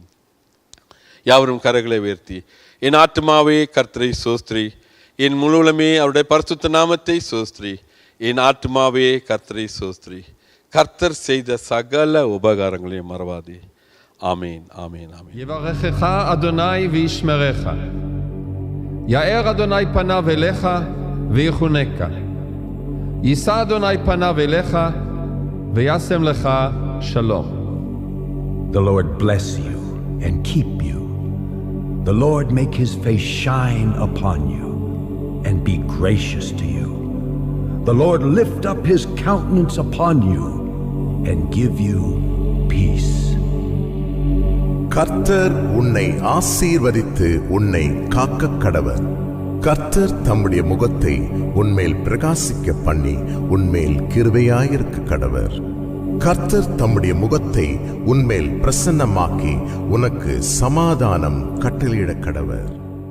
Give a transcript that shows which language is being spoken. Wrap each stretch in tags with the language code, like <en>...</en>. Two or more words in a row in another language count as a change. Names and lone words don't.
<ta>யாவரும் கரங்களை உயர்த்தி, என் ஆத்துமாவே கர்த்தரை சோஸ்திரி, என் முழுவலுமே அவருடைய பரிசுத்த நாமத்தை சோஸ்திரி. என் ஆத்துமாவே கர்த்தரை சோஸ்திரி. கர்த்தர் செய்த சகல உபகாரங்களையும் மறவாதே. ஆமீன், ஆமீன், ஆமீன்.</ta> <he>יברכך אדוני וישמרך. יאר אדוני פניו אליך ויחונך. יישא אדוני פניו אליך וישם לך שלום.</he> <en>The Lord bless you and keep you. The Lord make his face shine upon you and be gracious to you. The Lord lift up his countenance upon you and give you peace.</en> <ta>கர்த்தர் உன்னை ஆசீர்வதித்து உன்னை காக்க கடவர். கர்த்தர் தம்முடைய முகத்தை உன்மேல் பிரகாசிக்க பண்ணி உன்மேல் கிருபையாயிருக்க கடவர். கர்த்தர் தம்முடைய முகத்தை உன்மேல் பிரசன்னமாக்கி உனக்கு சமாதானம் கட்டளையிட கடவர்.</ta>